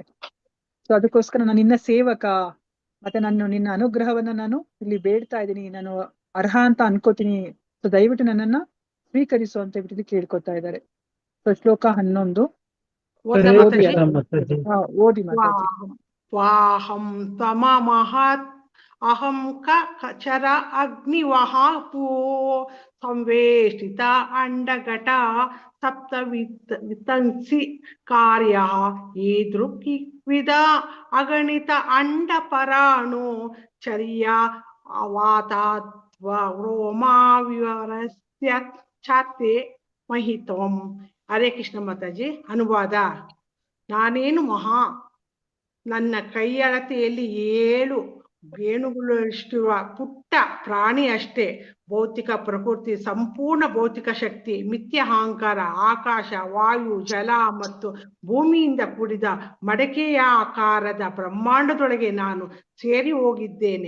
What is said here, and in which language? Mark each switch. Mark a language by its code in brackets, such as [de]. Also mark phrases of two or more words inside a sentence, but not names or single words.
[kn] ಸೊ ಅದಕ್ಕೋಸ್ಕರ ನಾನು ನಿನ್ನ ಸೇವಕ, ಮತ್ತೆ ನಿನ್ನ ಅನುಗ್ರಹವನ್ನ ನಾನು ಇಲ್ಲಿ ಬೇಡ್ತಾ ಇದ್ದೀನಿ, ನಾನು ಅರ್ಹ ಅಂತ ಅನ್ಕೋತೀನಿ. ಸೊ ದಯವಿಟ್ಟು ನನ್ನನ್ನ ಸ್ವೀಕರಿಸು ಅಂತ ಹೇಳ್ಬಿಟ್ಟು ಕೇಳ್ಕೊತಾ ಇದ್ದಾರೆ. ಸೊ ಶ್ಲೋಕ 11 ಓದಿ ಮಾತಾಡಿ. [sa] ವಾಹಂ ತ್ವಮಹತ್ ಅಹಂ ಕಚರ ಅಗ್ನಿವಹ ಪೂ ಸಂವೇಷ್ಟಿತ ಅಂಡಘಟ ಸಪ್ತ ವಿತಂಸಿ ಕಾರ್ಯ ಈದೃಕ್ವಿದ ಅಗಣಿತ ಅಂಡ ಪರಾಣು ಚರ್ಯ ಅವಾತಾತ್ವ ರೋಮಾವಿವರಸ್ಯ ಛಾತೆ ಮಹಿತ್ವಂ. [kn] ಹರೇ ಕೃಷ್ಣ ಮಾತಾಜಿ. ಅನುವಾದ: ನಾನೇನು ನನ್ನ ಕೈಯಳತೆಯಲ್ಲಿ 7 ವೇಣುಗಳಷ್ಟಿರುವ ಪುಟ್ಟ ಪ್ರಾಣಿ ಅಷ್ಟೇ. ಭೌತಿಕ ಪ್ರಕೃತಿ, ಸಂಪೂರ್ಣ ಭೌತಿಕ ಶಕ್ತಿ, ಮಿಥ್ಯ ಅಹಂಕಾರ, ಆಕಾಶ, ವಾಯು, ಜಲ ಮತ್ತು ಭೂಮಿಯಿಂದ ಕೂಡಿದ ಮಡಕೆಯ ಆಕಾರದ ಬ್ರಹ್ಮಾಂಡದೊಳಗೆ ನಾನು ಸೇರಿ ಹೋಗಿದ್ದೇನೆ.